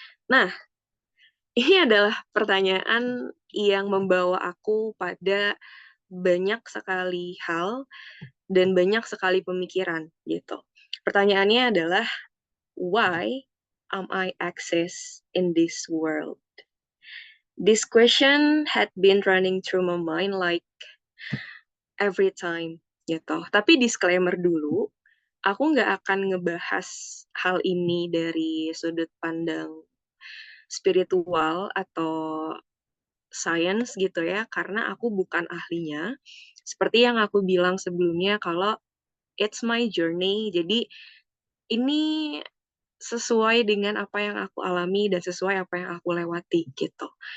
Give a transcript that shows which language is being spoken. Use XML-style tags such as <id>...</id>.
<id>Nah, ini adalah pertanyaan yang membawa aku pada banyak sekali hal dan banyak sekali pemikiran gitu. Pertanyaannya adalah</id> <en>why am I exist in this world? This question had been running through my mind like every time</en> <id>gitu. Tapi disclaimer dulu, aku nggak akan ngebahas hal ini dari sudut pandang spiritual atau science gitu ya, karena aku bukan ahlinya. Seperti yang aku bilang sebelumnya, kalau</id> <en>it's my journey,</en> <id>jadi ini sesuai dengan apa yang aku alami dan sesuai apa yang aku lewati gitu.</id>